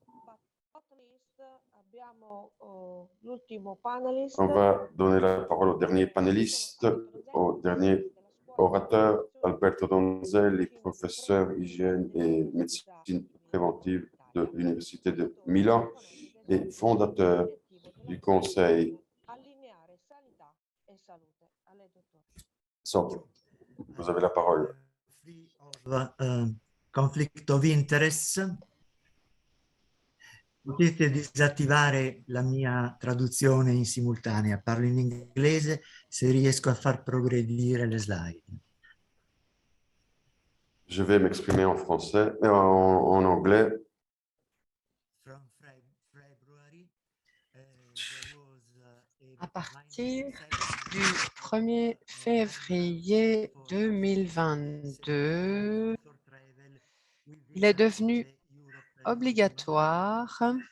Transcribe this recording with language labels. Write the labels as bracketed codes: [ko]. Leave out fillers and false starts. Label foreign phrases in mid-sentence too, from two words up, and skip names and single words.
[fr] On va donner la parole au dernier panéliste, au dernier orateur, Alberto Donzelli, professeur hygiène et médecine préventive de l'Université de Milan et fondateur du Conseil. So, vous avez la parole. [en] Conflict of interest. [it] Potete disattivare la mia traduzione in simultanea. Parlo in inglese se riesco a far progredire le slide. [fr] Je vais m'exprimer en français, en anglais. À partir du 1er février 2022, il est devenu obligatoire.